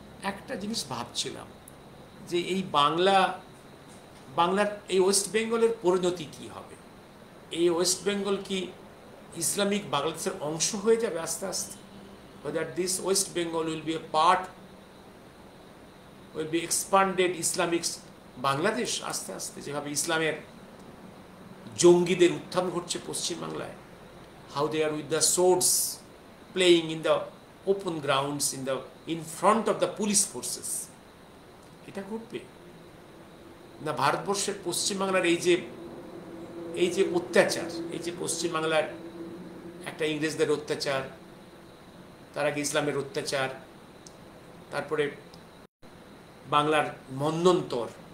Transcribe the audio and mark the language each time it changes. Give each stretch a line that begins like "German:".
Bangla: একটা জিনিস ভাবছিলাম যে এই বাংলার এই ওয়েস্ট বেঙ্গলের পরিণতি কি হবে? এই ওয়েস্ট বেঙ্গল কি ইসলামিক বাংলাদেশের অংশ হয়ে যাবে আস্তে আস্তে?
English: whether this West Bengal will be a part, will be expanded Islamic
Bangla: Bangladesh আস্তে আস্তে, যেভাবে ইসলামের জঙ্গিদের উত্থান ঘটছে পশ্চিম বাংলায়,
English: how they are with the swords playing in the open grounds in front of the police forces,
Bangla: এটা ঘটবে না? ভারতবর্ষের পশ্চিম বাংলার এই যে অত্যাচার, এই যে পশ্চিম বাংলার একটা ইংরেজদের অত্যাচার, তার আগে ইসলামের অত্যাচার, তারপরে বাংলার মন্বন্তর,